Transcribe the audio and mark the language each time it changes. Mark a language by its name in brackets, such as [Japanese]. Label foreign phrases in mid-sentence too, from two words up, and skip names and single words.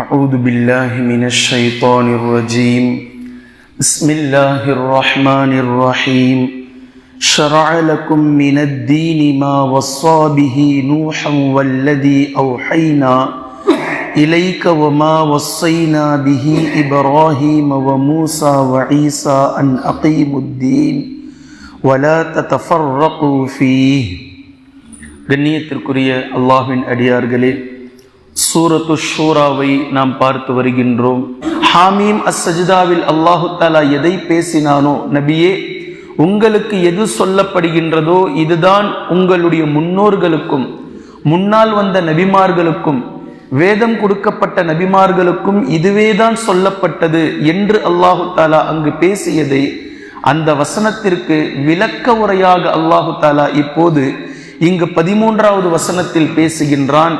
[Arabic] أعوذ بالله من الشيطان الرجيم بسم الله الرحمن الرحيم شرع لكم من الدين ما وصى به نوحا والذي أوحينا إليك وما وصينا به إبراهيم وموسى وعيسى أن أقيموا الدين ولا تتفرقوا فيه. [Tamil] கண்ணியத்திற்குரிய அல்லாஹ்வின் அடியார்களே, சூரத்து ஷூராவை நாம் பார்த்து வருகின்றோம். ஹாமீம் அஸ்ஸஜ்தாவில் [Arabic] الله تعالى [Tamil] எதை பேசினானோ, நபியே உங்களுக்கு எது சொல்லப்படுகின்றதோ இதுதான் உங்களுடைய முன்னோர்களுக்கும் முன்னால் வந்த நபிமார்களுக்கும் வேதம் கொடுக்கப்பட்ட நபிமார்களுக்கும் இதுவேதான் சொல்லப்பட்டது என்று [Arabic] الله تعالى [Tamil] அங்கு பேசியதை அந்த வசனத்திற்கு விளக்க உரையாக [Arabic] الله تعالى [Tamil] இப்போது இங்கு 13வது வசனத்தில் பேசுகின்றான்.